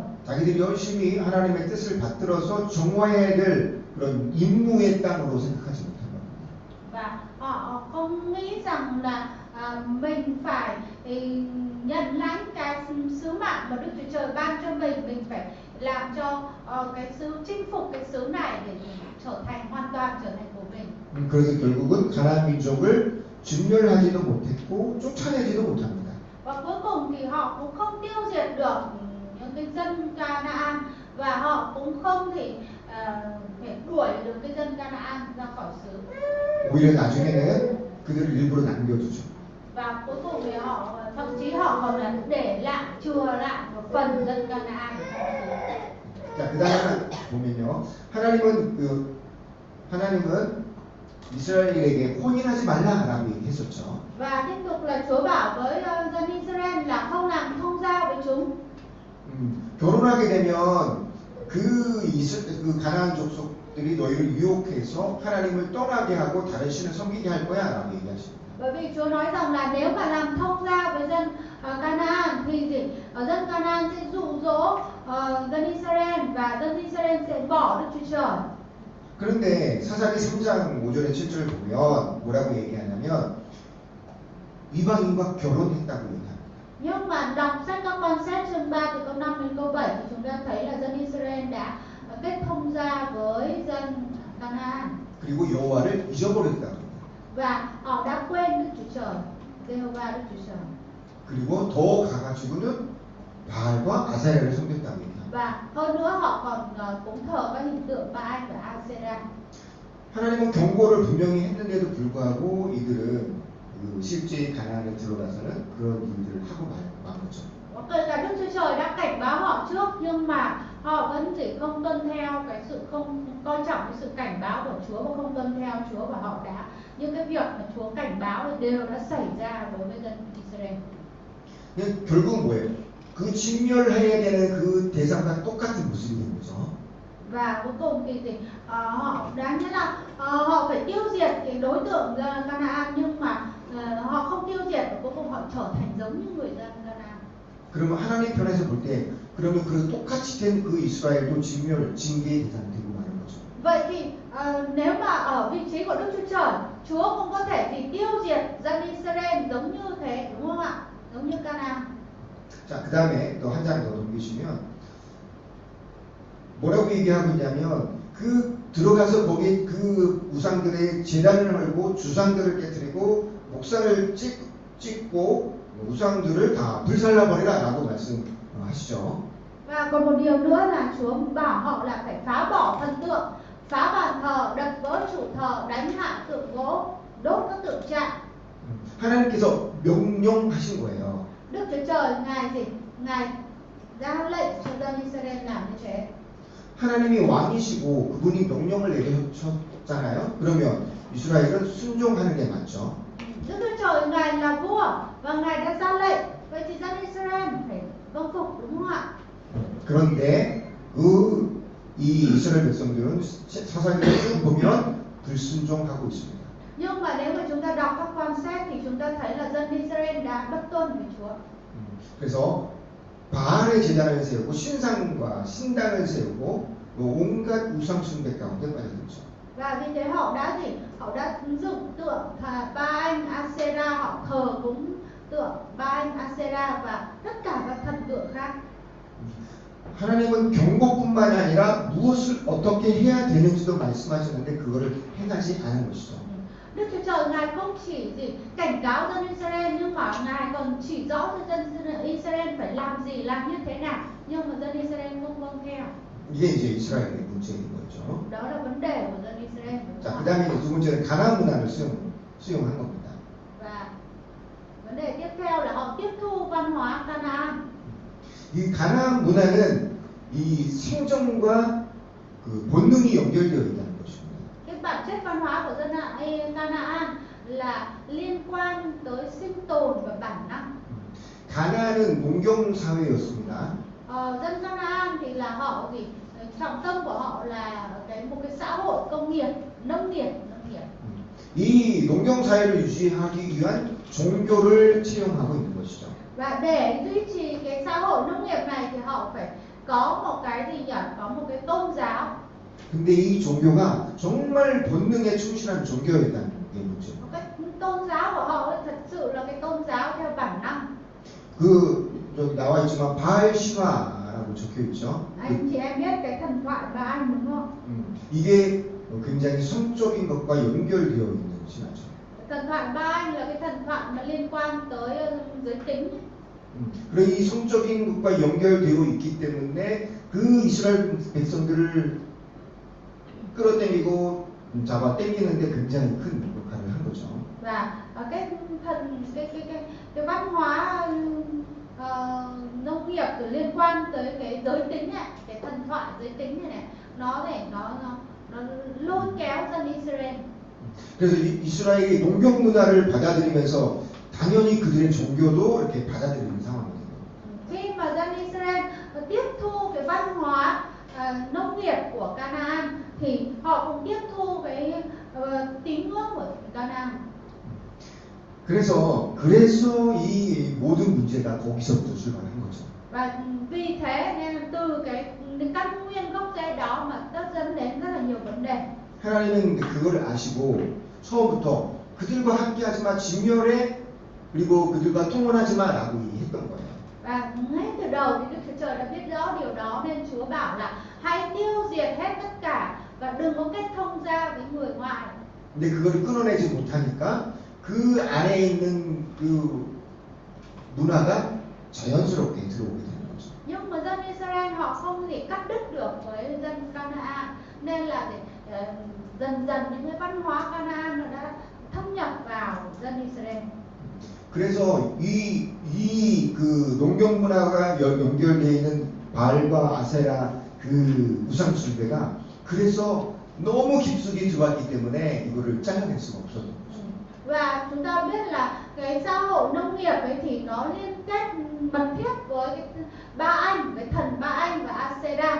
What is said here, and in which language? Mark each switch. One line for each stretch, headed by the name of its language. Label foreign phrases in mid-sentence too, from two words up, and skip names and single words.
Korean: 자기들이 열심히 하나님의 뜻을 받들어서 정화해야 될 그런 임무의 땅으로 생각하지 못한 겁니다.
Vietnamese: Và họ không nghĩ rằng là mình phải nhận lãnh cái sứ mạng mà Đức Chúa Trời ban cho mình phải làm cho cái sứ chinh phục cái sứ này để trở thành hoàn toàn trở thành của mình.
Korean: 그래서 결국은 가나안 민족을 진멸하지도 못했고 쫓아내지도 못합니다.
Vietnamese: Và cuối cùng thì họ cũng không tiêu diệt được những cái dân Canaan và họ cũng không thể đuổi được cái dân Canaan ra khỏi xứ.
Korean: 오히려 나중에는 그들을 일부러 남겨두죠.
Vietnamese: Và cuối cùng thì họ thậm chí họ còn là để lại chừa lại một phần dân Canaan ở trong xứ.
Korean: 자, 그 다음에 보면요, 하나님은 이스라엘에게 혼인하지 말라라고 얘기했었죠.
Vietnamese: Và tiếp tục là Chúa bảo với dân Israel là không làm thông gia với chúng.
Korean: 결혼하게 되면 그 가나안 족속들이 너희를 유혹해서 하나님을 떠나게 하고 다른 신을 섬기게 할 거야라고 얘기하십니다.
Vietnamese: Bởi vì Chúa nói rằng là nếu mà làm thông gia với dân Canaan thì dân Canaan sẽ dụ dỗ dân Israel và dân Israel sẽ bỏ Đức Chúa Trời.
Korean: 그런데 사사기 3장 5절에 7절을 보면 뭐라고 얘기하냐면 이방인과 결혼했다고 얘기합니다.
Vietnamese: Nhưng mà đọc sách các quan xét chương 3 từ câu 5 đến câu 7 thì chúng ta thấy là dân Israel đã kết thông gia với dân Canaan.
Korean: 그리고 여호와를 잊어버렸다고 합니다.
Vietnamese: Và họ đã quên Đức Chúa Trời, Giê-hô-va Đức Chúa Trời.
Korean: 그리고 더 가가지고는 바알과 아사야를 섬겼다고 얘기합니다.
Vietnamese: Và hơn nữa họ còn cúng thờ các hình tượng Baal và Asera.
Korean: 하나님은 경고를 분명히 했는데도 불구하고 이들은 실제 가나안에 들어가서는 그런 일들을 하고 만 거죠.
Vietnamese: Kể cả Đức Chúa Trời đã cảnh báo họ trước nhưng mà họ họ vẫn chỉ không tuân theo cái sự không coi trọng cái sự cảnh báo của Chúa và không tuân theo Chúa, và họ đã những cái việc mà Chúa cảnh báo đều đã xảy ra đối với dân Israel.
Korean: 근데 결국은 뭐예요? 그 진멸해야 되는 그 대상과 똑같은 모습이 되는 거죠.
Vietnamese: Và cuối cùng thì họ đáng nhớ là họ phải tiêu diệt cái đối tượng Canaan, nhưng mà họ không tiêu diệt và cuối cùng họ trở thành giống như người dân Canaan.
Korean: 그러면 하나님 편에서 볼 때 그러면 그 똑같이 된 그 이스라엘도 진멸, 징계의 대상이 되고 마는 거죠.
Vietnamese: Vậy thì nếu mà ở vị trí của Đức Chúa Trời, Chúa cũng có thể thì tiêu diệt dân Israel giống như thế, đúng không ạ? Giống như Canaan.
Korean: 자, 그 다음에 또 한 장 더 넘기시면 뭐라고 얘기하고 있냐면 그 들어가서 거기 그 우상들의 제단을 헐고 주상들을 깨뜨리고 목상을 찍고 우상들을 다 불살라버리라 라고 말씀하시죠.
Vietnamese: Và còn một điều nữa là Chúa bảo họ là phải phá bỏ thần tượng, phá bàn thờ, đập vỡ trụ thờ, đánh hạ tượng gỗ, đốt các tượng trạng.
Korean: 하나님께서 명령하신 거예요.
Vietnamese: Đức Chúa Trời ngài gì? Ngài ra lệnh cho dân Israel làm như thế.
Korean: 하나님이 왕이시고 그분이 명령을 내리셨잖아요. 그러면 이스라엘은 순종하는 게 맞죠.
Vietnamese: Đức Chúa Trời ngài là vua và ngài đã ra lệnh, vậy thì dân Israel phải vâng phục, đúng không ạ?
Korean: 그런데 이 이스라엘 백성들은 사사기를 쭉 보면 불순종하고 있습니다.
Vietnamese: Nhưng mà nếu mà chúng ta đọc các quan sát thì chúng ta thấy là dân Israel đã bất tuân với Chúa.
Korean: 그래서 바알의 제단을 세우고 신상과 신당을 세우고 온갖 우상 숭배 가운데 빠져들죠.
Vietnamese: Và vì thế họ đã gì? Họ đã dựng tượng Baal, Asera, họ thờ cúng tượng Baal, Asera và tất cả các thần tượng khác.
Korean: 하나님은 경고뿐만이 아니라 무엇을 어떻게 해야 되는지도 말씀하셨는데 그거를 행하지 않은 것이죠.
Vietnamese: Đức Chúa Trời ngài không chỉ gì cảnh cáo dân Israel, nhưng mà ngài còn chỉ rõ cho dân Israel phải làm gì, làm như thế nào, nhưng mà dân Israel không vâng theo.
Korean: 이게 이제 이스라엘의 문제인 거죠.
Vietnamese: Đó là vấn đề của dân Israel.
Korean: 자, 그다음에 두 번째는 가나안 문화를 수용한 겁니다.
Vietnamese: Và vấn đề tiếp theo là họ tiếp thu văn hóa Canaan.
Korean: 이 가나안 문화는 이 생존과 그 본능이 연결되어 있다는 것입니다.
Vietnamese: Cái bản chất văn hóa của dân Canaan là liên quan tới sinh tồn và bản năng.
Korean: 가나안은 농경 사회였습니다.
Vietnamese: Dân Canaan thì là họ gì? Trọng tâm của họ là một cái xã hội công nghiệp, nông nghiệp.
Korean: 이 농경 사회를 유지하기 위한 종교를 채용하고 있는 것이죠.
Vietnamese: Và để duy trì cái xã hội nông nghiệp này thì họ phải có một cái gì nhỉ? Có một cái tôn giáo.
Korean: 근데 이 종교가 정말 본능에 충실한 종교였다는 게 문제예요.
Vietnamese: Cái tôn giáo của họ ấy, thật sự là cái tôn giáo theo bản năng.
Korean: 여기 나와 있지만 바알 신화라고 적혀 있죠.
Vietnamese: Anh chị em biết cái thần thoại Baal đúng không?
Korean: 이게 굉장히 성적인 것과 연결되어 있는 신화죠.
Vietnamese: Thần thoại Baal là cái thần thoại mà liên quan tới giới tính.
Korean: 그리고 이 성적인 것과 연결되어 있기 때문에 그 이스라엘 백성들을 끌어당기고 잡아 당기는데 굉장히 큰 역할을 한 거죠.
Vietnamese: Và cái văn hóa nông nghiệp liên quan tới cái giới tính này, cái thần thoại giới tính này, nó lôi kéo dân Israel.
Korean: 그래서 이스라엘이 농경 문화를 받아들이면서 당연히 그들의 종교도 이렇게 받아들이는 상황이에요.
Vietnamese: Khi mà dân Israel tiếp thu cái văn hóa nông nghiệp của Canaan thì họ cũng tiếp thu cái tín ngưỡng của Canaan.
Korean: 그래서 이 모든 문제가 거기서부터 출발한 거죠.
Vietnamese: Và vì thế nên từ cái căn nguyên gốc rễ đó mà nó dẫn đến rất là nhiều vấn đề.
Korean: 하나님은 그거를 아시고 처음부터 그들과 함께하지마 진멸해 그리고 그들과 통혼하지마라고 했던 거예요.
Vietnamese: Và ngay từ đầu thì Đức Chúa Trời đã biết rõ điều đó nên Chúa bảo là hãy tiêu diệt hết tất cả và đừng có kết thông ra với người ngoại.
Korean: 근데 그거를 끊어내지 못하니까 그 안에 있는 그 문화가 자연스럽게 들어오게 되는 거죠.
Vietnamese: Nhưng mà dân Israel họ không thể cắt đứt được với dân Canaan, nên là dần dần những cái văn hóa Canaan nó đã thâm nhập vào dân Israel.
Korean: 그래서 이 그 농경 문화가 연결되어 있는 바알과 아세라 그 그 우상 숭배가 그래서 너무 깊숙이 들어왔기 때문에 이거를 잘라낼 수가 없었던 거죠.
Vietnamese: Và chúng ta biết là cái xã hội nông nghiệp ấy thì nó liên kết mật thiết với cái Ba Anh, với thần Ba Anh và Asera.